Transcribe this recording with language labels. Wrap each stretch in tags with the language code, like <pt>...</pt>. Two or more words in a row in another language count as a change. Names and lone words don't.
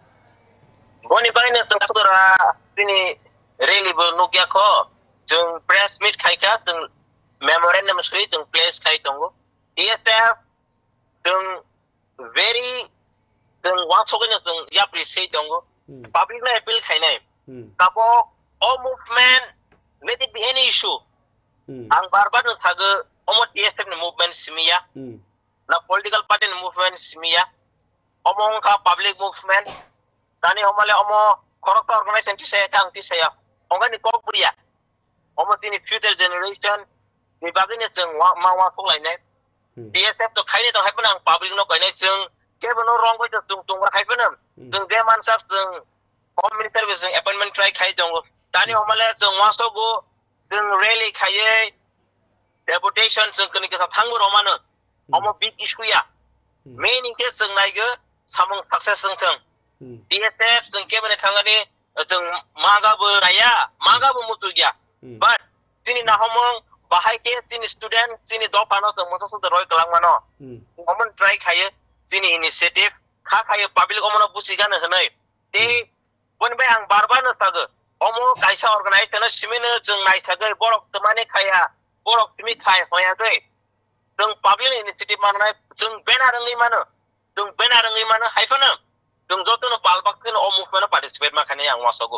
<trp>boni baina tungura tini rally bo nukya ko jung</trp> <en>press meet</en> <trp>khaika tung memorandum sui tung place khai tongo TSF tung very tung wang chokin tung ya appreciate tongo public na appeal khainai kapo</trp> <en>all movement let it be any issue</en> <trp>ang barbar no thaga omo TSF ni movement simia na</trp> <en>political party</en> <trp>ni movement simia omo ka</trp> <en>public movement</en> <trp>tani homale omo korokta organization ti saya kang ti saya onga ni kokpria omo tini future generation ni bagini jeng ma wa ko lainai TSF to khaini to happen ang public no kainai jeng kebono wrong ko tung happen jeng de mansak jeng</trp> <en>home minister with appointment try</en> <trp>khai jong tani homale jeng waso go jeng rally khaye deputation jeng kini ke sa thangu romano omo</trp> <en>big issue</en> <trp>ya</trp> <en>main in case</en> <trp>jeng nai ge samung success jeng thang TSF jeng kebene thangani jeng maga bu raya maga bu mutu ya but tini na homong bahai ke tin student sini do pano to mosa so roi kalang mano common try khaye sini initiative kha khaye public omono busiga na hanai te bon bai ang barbar na saga omo kaisa organization simine jeng nai saga borok temane khaya borok timi khai hoya doi jeng public initiative manai jeng benarangi mano haifana jeng joto no balbak no omu mana participate makane yang wasago</trp>